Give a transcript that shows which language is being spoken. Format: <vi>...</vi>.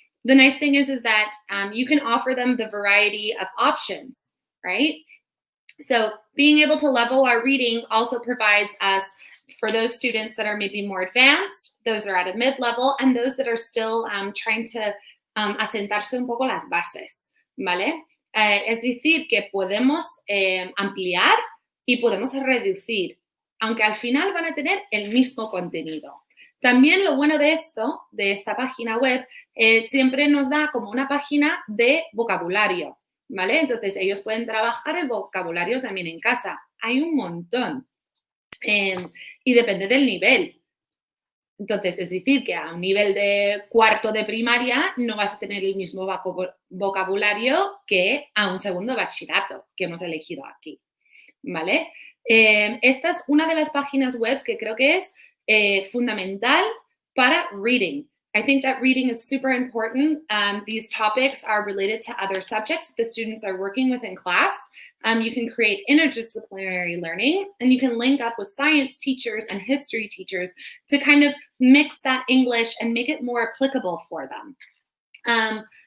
<en>The nice thing is that you can offer them the variety of options, right? So being able to level our reading also provides us, for those students that are maybe more advanced, those that are at a mid-level, and those that are still trying to</en> <es>asentarse un poco las bases, ¿vale? Es decir, que podemos ampliar y podemos reducir, aunque al final van a tener el mismo contenido. También lo bueno de esta página web, siempre nos da como una página de vocabulario, ¿vale? Entonces, ellos pueden trabajar el vocabulario también en casa. Hay un montón. Y depende del nivel. Entonces, es decir, que a un nivel de cuarto de primaria no vas a tener el mismo vocabulario que a un segundo bachillerato que hemos elegido aquí, ¿vale? Esta es una de las páginas web que creo que es fundamental para reading.</es> <en>I think that reading is super important. These topics are related to other subjects the students are working with in class. You can create interdisciplinary learning, and you can link up with science teachers and history teachers to kind of mix that English and make it more applicable for them.</en>